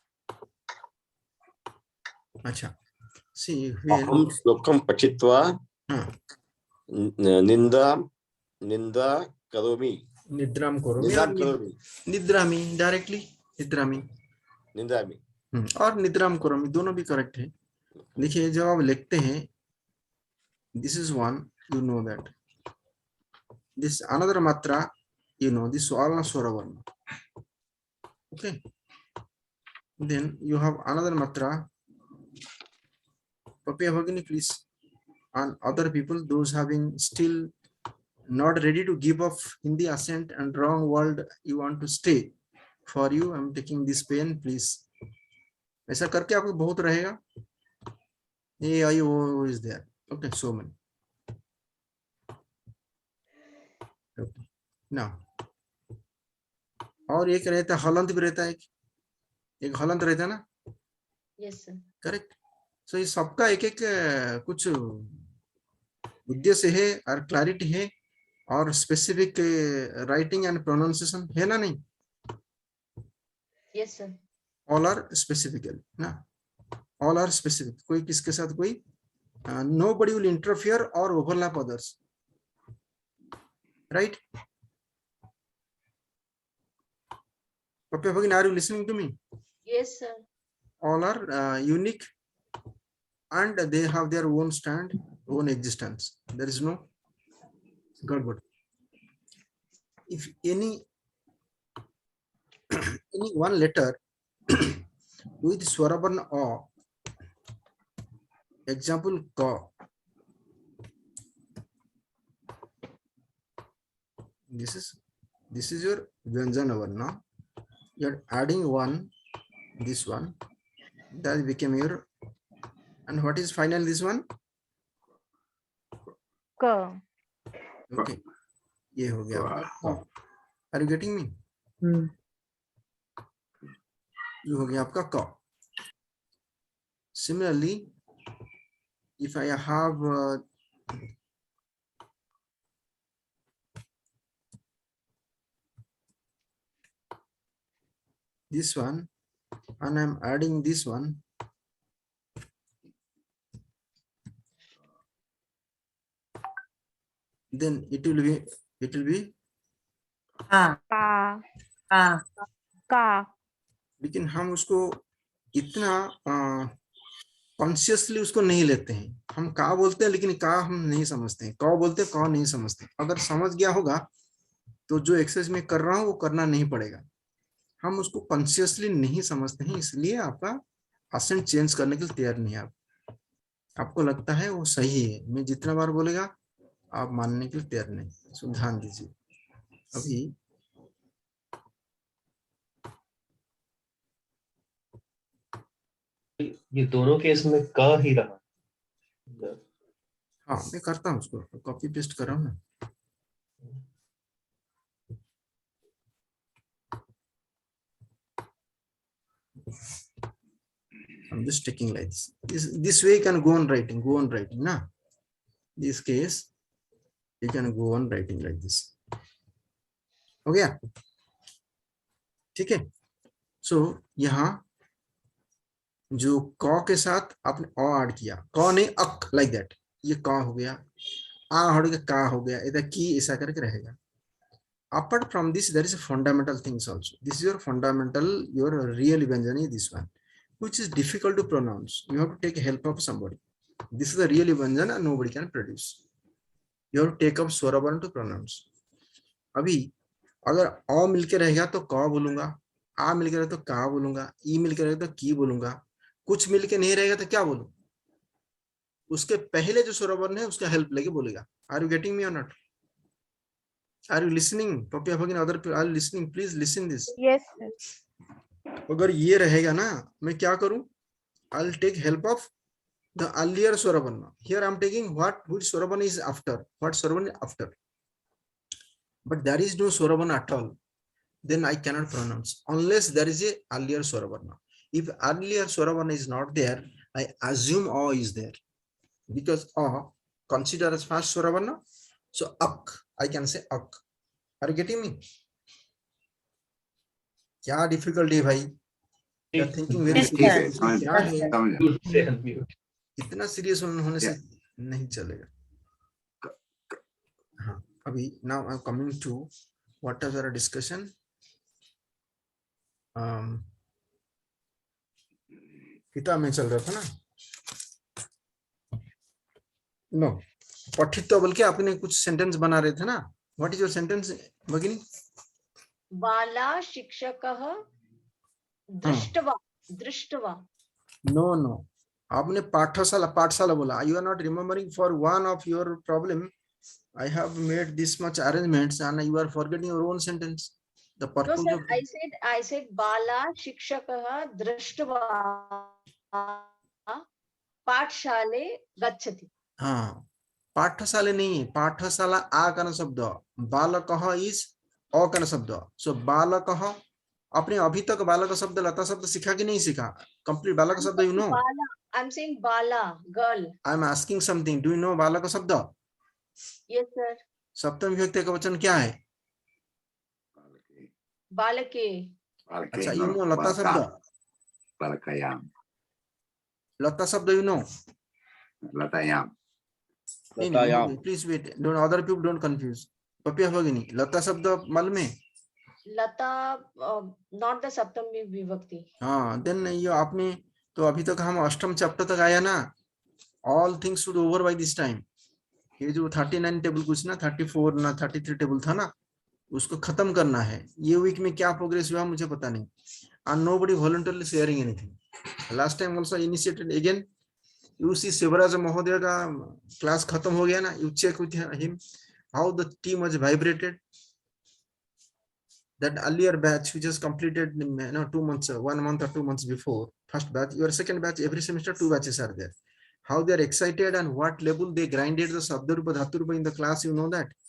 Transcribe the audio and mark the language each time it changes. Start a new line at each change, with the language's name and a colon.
Hindi: अच्छा, सी
Sanskrit: अहम श्लोकम पठित्वा निंदा करोमि, निद्राम करोमि, निद्रामि डायरेक्टली निद्रामि, निंदामि
Hindi: और निद्राम करोमि दोनों भी करेक्ट है।
English: देखिए जब आप लिखते हैं, this is one, you know that this another मात्रा, you know this all swara varna, okay, then you have another matra, Papaya Bhagini please, and other people those having still not ready to give up Hindi accent and wrong word you want to stay, for you I'm taking this pen, please
Hindi: ऐसा करके आपको बहुत रहेगा,
English: A I O is there, okay, so many.
Hindi: ना और एक रहता है हलंत भी रहता है, एक हलंत रहता है ना,
English: Yes sir. Correct.
Hindi: सो ये सबका एक एक कुछ उद्देश्य है और क्लैरिटी है और
English: specific writing and pronunciation
Hindi: है ना, नहीं?
English: Yes sir. All are specifically ना, all are specific,
Hindi: कोई किसके साथ कोई
English: nobody will interfere or overlap others, right? Okay, Bhagin, are you listening to me? Yes sir. All are unique and they have their own stand, own existence. There is no garbage. If any one letter with swarabarna o, example ka, this is your vyanjana varna, you are adding one, this one, that became your, and what is final, this one? Ka.
Hindi: Okay, ये हो गया आपका।
English: Are you getting me?
Hindi: ये हो गया आपका का।
English: Similarly, if I have this one and I'm adding this one, then it will be Ka.
Hindi: लेकिन हम उसको इतना कॉन्शियसली उसको नहीं लेते हैं। हम का बोलते हैं लेकिन का हम नहीं समझते हैं, का बोलते हैं का नहीं समझते। अगर समझ गया होगा तो जो एक्सरसाइज में कर रहा हूं वो करना नहीं पड़ेगा। हम उसको कॉन्शियसली नहीं समझते हैं, इसलिए आपका एसेंट चेंज करने के लिए तैयार नहीं है। आपको लगता है वो सही है, मैं जितना बार बोलेगा आप मानने के लिए तैयार नहीं। सो ध्यान दीजिए। अभी ये दोनों केस में का ही रहा। हाँ, मैं करता हूँ उसको, कॉपी पेस्ट कर रहा हूँ ना।
English: I'm just taking like this. This way you can go on writing, na. This case you can go on writing like this.
Hindi: हो गया? ठीक है। सो यहाँ जो क के साथ आपने अ ऐड किया, क नहीं अक, लाइक दैट, ये क हो गया, आ हट के का हो गया, इधर की ऐसा करके रहेगा।
English: Apart from this, there is a fundamental things also. This is your fundamental, your real Vyanjani, this one, which is difficult to pronounce. You have to take help of somebody. This is the real Vyanjana and nobody can produce. You have to take up Swaravarna to pronounce.
Hindi: अभी अगर अ मिलके रहेगा तो क बोलूंगा, आ मिलके रहेगा तो का बोलूंगा, ई मिलके रहेगा तो की बोलूंगा, कुछ मिलके नहीं रहेगा तो क्या बोलूं? उसके पहले जो स्वरवर्ण है उसका हेल्प लेके बोलेगा।
English: Are you getting me or not? Are you listening? Papi, other people are listening. Please listen this. Yes sir.
Hindi: अगर ये रहेगा ना, मैं क्या करूं?
English: I'll take help of the earlier Swaravarna. Here I'm taking which Swaravarna is after. What Swaravarna is after. But there is no Swaravarna at all. Then I cannot pronounce unless there is a earlier Swaravarna. If earlier Swaravarna is not there, I assume A is there. Because A considered as first Swaravarna. So ak, I can say ak. Are you getting me?
Hindi: क्या difficulty है भाई?
English: You are thinking very serious.
Hindi: क्या है? इतना serious होने से नहीं चलेगा। हाँ, अभी
English: now I'm coming to what is our discussion?
Hindi: किताब में चल रहा था ना? No, पठित्व बल्कि आपने कुछ सेंटेंस बना रहे थे ना?
English: What is your sentence, भगिनी?
Sanskrit: बाला शिक्षकः दृष्टवा।
Hindi: No. आपने पाठशाला बोला.
English: You are not remembering for one of your problem. I have made this much arrangements and you are forgetting your own sentence. The No, purple sir,
Hindi: जो
English: I said
Sanskrit: बाला शिक्षकः दृष्ट्वा पाठशाले गच्छति.
Hindi: हाँ, पाठशाले नहीं है, पाठशाला आकरण शब्द, बालकः इज अकरण शब्द. सो बालकः, आपने अभी तक बालक शब्द लता शब्द सीखा कि नहीं सीखा? कंप्लीट बालक शब्द you know?
English: बाला, I'm saying बाला, girl. I am asking something, do you know बालक शब्द? Yes, sir.
Hindi: सप्तमी विभक्ति का वचन क्या है?
Sanskrit: बालके.
English: अच्छा, you know लता शब्द?
Sanskrit: बालकायाम.
Hindi: लता शब्द you know?
Sanskrit: लतायाम. लतायाम.
English: Please wait, don't other people don't confuse. Papiya भगिनी,
Hindi: लता शब्द मालूम है?
English: लता, not the सप्तमी विभक्ति.
Hindi: हाँ, देन ये आपने तो अभी तक हम अष्टम चैप्टर तक आया ना.
English: All things should over by this time.
Hindi: ये जो 39 टेबल कुछ ना 34 ना 33 टेबल था ना, उसको खत्म करना है. ये वीक में क्या प्रोग्रेस हुआ मुझे पता नहीं.
English: and nobody voluntarily sharing anything. Last time also initiated again. You see Shivaraj Mahodaya
Hindi: का क्लास खत्म हो गया ना.
English: You check with him how the team was vibrated. That earlier batch which has completed 2 months, 1 month or 2 months before first batch, your second batch, every semester 2 batches are there. How they are excited and what level they grinded the Sabdarupa Dhaturupa in the class, you know that.